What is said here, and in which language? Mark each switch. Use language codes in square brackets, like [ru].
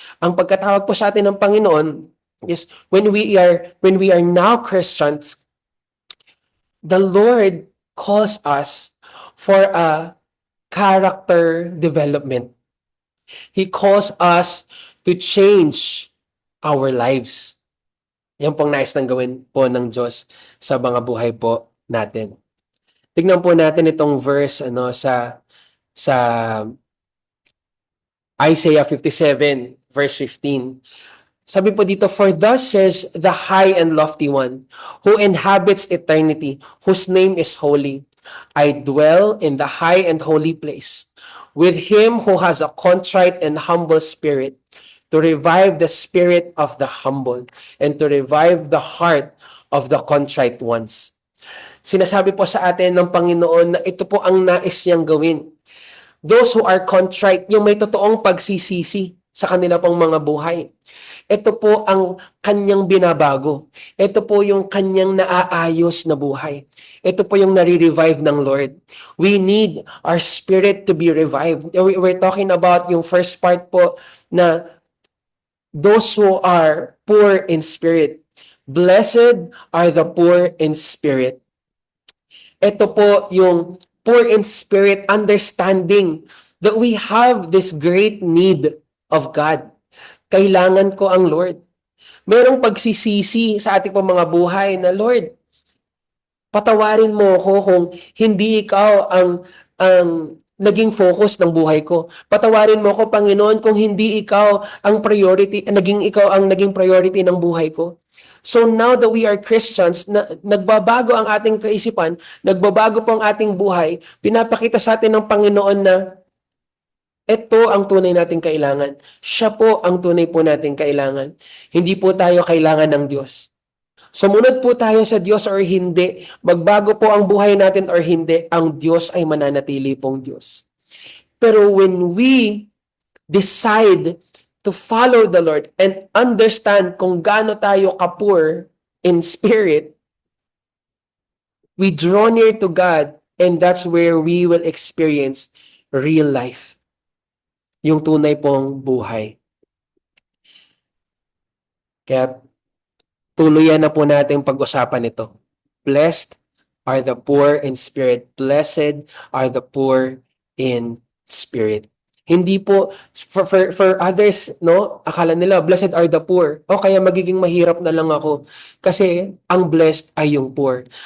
[tl] Ang pagkatawag po sa atin ng Panginoon [en] is when we are now Christians, the Lord calls us for a character development. He calls us to change our lives. [tl] Yan pong nais nang gawin po ng Diyos sa mga buhay po natin. Tignan po natin itong verse sa Isaiah 57 verse 15. Sabi po dito, [en] for thus says the high and lofty one, who inhabits eternity, whose name is holy. I dwell in the high and holy place, with him who has a contrite and humble spirit, to revive the spirit of the humble, and to revive the heart of the contrite ones. [tl] Sinasabi po sa atin ng Panginoon na ito po ang nais niyang gawin. [en] Those who are contrite, [tl] yung may totoong pagsisisi sa kanila pong mga buhay. Ito po ang kanyang binabago. Ito po yung kanyang naaayos na buhay. Ito po yung nare-revive ng Lord. [en] We need our spirit to be revived. We're talking about yung first part po na those who are poor in spirit. Blessed are the poor in spirit. [tl] Ito po yung [en] poor in spirit, understanding that we have this great need of God. [tl] Kailangan ko ang Lord. Merong pagsisisi sa ating mga buhay na, Lord, patawarin mo ako kung hindi ikaw ang naging focus ng buhay ko. Patawarin mo ako, Panginoon, kung hindi ikaw ang priority, ikaw ang naging priority ng buhay ko. [en] So now that we are Christians, [tl] nagbabago ang ating kaisipan, nagbabago po ang ating buhay, pinapakita sa atin ng Panginoon na ito ang tunay nating kailangan. Siya po ang tunay po nating kailangan. Hindi po tayo kailangan ng Diyos. Sumunod po tayo sa Diyos or hindi, magbago po ang buhay natin or hindi, ang Diyos ay mananatili pong Diyos. Pero [en] when we decide to follow the Lord and understand [tl] kung gaano tayo ka-poor [en] in spirit, we draw near to God, and that's where we will experience real life. [tl] Yung tunay pong buhay. Kaya tuluyan na po natin pag-usapan ito. [en] Blessed are the poor in spirit. Blessed are the poor in spirit. [tl] Hindi po, [en] for others, no, [tl] akala nila, [en] blessed are the poor. [tl] O kaya magiging mahirap na lang ako. Kasi ang blessed ay yung poor.